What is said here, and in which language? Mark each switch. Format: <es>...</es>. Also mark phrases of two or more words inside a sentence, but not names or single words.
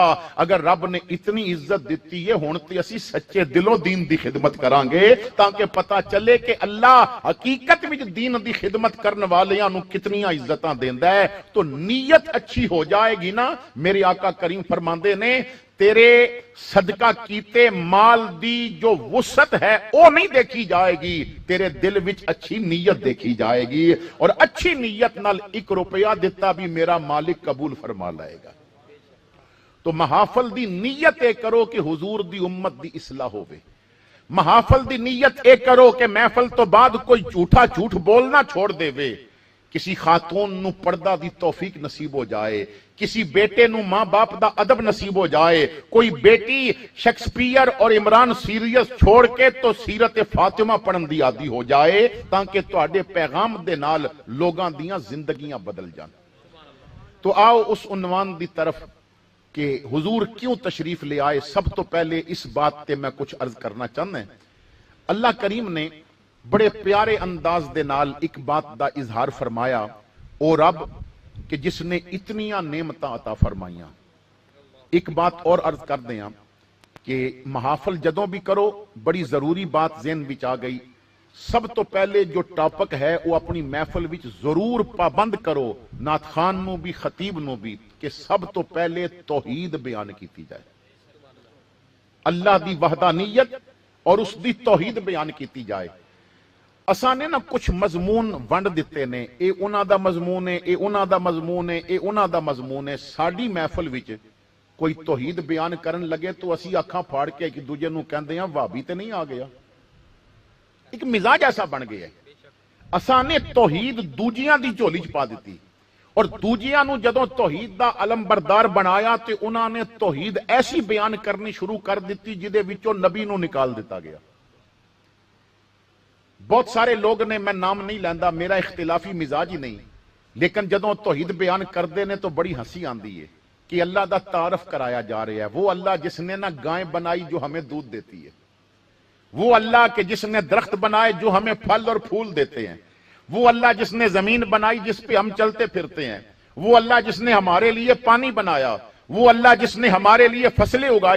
<pa>اگر رب نے اتنی عزت دتی ہے ہن تے اسی سچے دلوں دین دی خدمت کراں گے، تاکہ پتا چلے کہ اللہ حقیقت وچ دین دی خدمت کرنے والیاں نوں کتنیاں عزتاں دیندا ہے.</pa> <ur>تو نیت اچھی ہو جائے گی نا,</ur> <pa>میرے آقا کریم فرماندے نے تیرے صدقہ کیتے مال دی جو وسعت ہے</pa> <ur>وہ نہیں دیکھی جائے گی،</ur> <pa>تیرے دل وچ اچھی نیت دیکھی جائے گی، اور اچھی نیت نال 1 روپیہ دیتا بھی میرا مالک قبول فرما لائے گا۔ تو محافل دی نیت اے کرو کہ حضور دی امت دی اصلاح ہوئے، محافل دی نیت اے کرو کہ محفل تو بعد کوئی جھوٹا جھوٹ بولنا چھوڑ دے وے، کسی خاتون نو پردہ دی توفیق نصیب ہو جائے، کسی بیٹے نو ماں باپ دا ادب نصیب ہو جائے، کوئی بیٹی شیکسپیئر اور عمران سیریس چھوڑ کے تو سیرت فاطمہ پڑھن دی عادی ہو جائے، تاکہ تواڈے پیغام دے نال لوگاں دیاں زندگیاں بدل جان۔ تو آؤ اس عنوان دی طرف کہ حضور کیوں تشریف لے آئے، سب تو پہلے اس بات تے میں کچھ عرض کرنا چاہنا ہے۔ اللہ کریم نے بڑے پیارے انداز دے نال ایک بات دا اظہار فرمایا، او رب کہ جس نے اتنیاں نعمتاں عطا فرمائیاں۔ ایک بات اور عرض کر دیاں کہ محافل جدوں بھی کرو بڑی ضروری بات ذہن وچ آ گئی، سب تو پہلے جو ٹاپک ہے وہ اپنی محفل وچ ضرور پابند کرو، نعت خان نو بھی خطیب نو بھی، کہ سب تو پہلے توحید بیان کیتی جائے، اللہ دی وحدانیت اور اس دی توحید بیان کیتی جائے۔ اساں نے نا کچھ مضمون ونڈ دیتے نے، اے انہاں دا مضمون ہے، اے انہاں دا مضمون ہے، اے انہاں دا مضمون ہے۔ ساڈی محفل وچ کوئی توحید بیان کرن لگے تو اسی اکھاں پھاڑ کے ایک دوجے نو کہندے ہاں وہابی تے نہیں آ گیا، ایک مزاج ایسا بن گیا ہے۔ اساں نے توحید دوجیاں دی جھولی چ پا دتی، اور دوجیاں نو جدوں توحید دا علم بردار بنایا تے انہاں نے توحید ایسی بیان کرنی شروع کر دیتی جدے وچوں نبی نو نکال دیتا گیا۔ بہت سارے لوگ نے، میں نام نہیں لیندا، میرا اختلافی مزاج ہی نہیں، لیکن جدوں توحید بیان کردے نے تو بڑی ہنسی آندی ہے کہ اللہ دا تعارف کرایا جا رہا ہے۔</pa> <ur>وہ اللہ جس نے نا گائے بنائی جو ہمیں دودھ دیتی ہے، وہ اللہ کہ جس نے درخت بنائے جو ہمیں پھل اور پھول دیتے ہیں، وہ اللہ جس نے زمین بنائی جس پہ ہم چلتے پھرتے ہیں، وہ اللہ جس نے ہمارے لیے پانی بنایا، وہ اللہ جس نے ہمارے لیے فصلیں اگائی۔</ur>